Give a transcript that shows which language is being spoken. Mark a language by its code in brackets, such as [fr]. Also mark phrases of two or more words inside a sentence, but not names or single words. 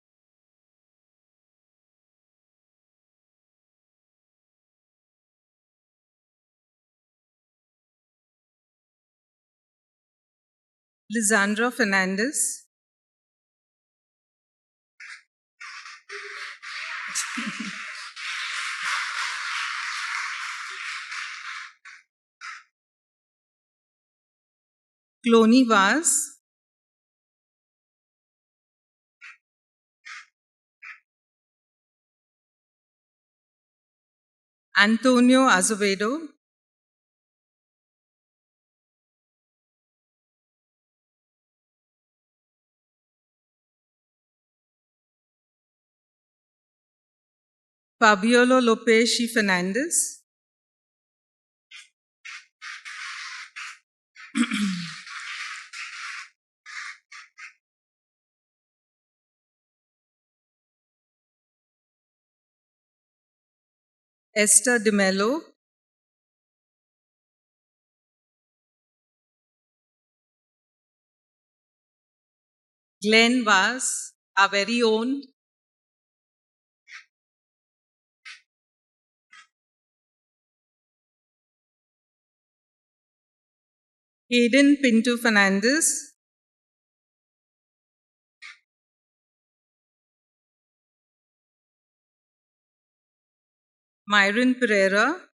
[en] Lisandra Fernandes, Cloney Vaz, Antonio Azevedo, Fabiola Lopes Fernandes, Esther De Mello, Glenn Vaz, our very own, Hayden Pinto Fernandes, Myron Pereira,